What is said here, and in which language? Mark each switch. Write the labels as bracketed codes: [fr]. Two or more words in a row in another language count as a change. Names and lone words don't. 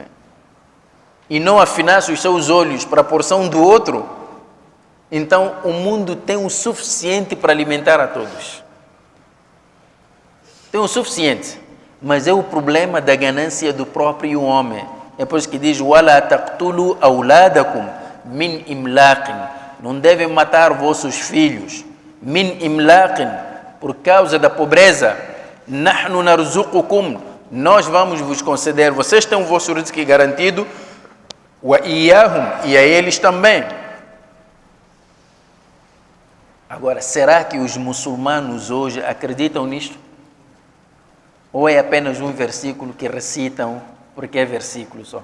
[pt] E não afinasse os seus olhos para a porção do outro, então o mundo tem o suficiente para alimentar a todos. Tem o suficiente, mas é o problema da ganância do próprio homem. É por isso que diz: [ar] وَلَا تَقْتُلُوا أَوْلَادَكُمْ مِنْ إِمْلَاقٍ. [pt] Não devem matar vossos filhos. [ar] مِنْ إِمْلَاقٍ, [pt] por causa da pobreza. [ar] نَحْنُ نَرْزُقُكُمْ, [pt] nós vamos vos conceder. Vocês têm o vosso rizq garantido. وَإِيَّاهُمْ, e a eles também. Agora, será que os muçulmanos hoje acreditam nisto? Ou é apenas um versículo que recitam porque é versículo só?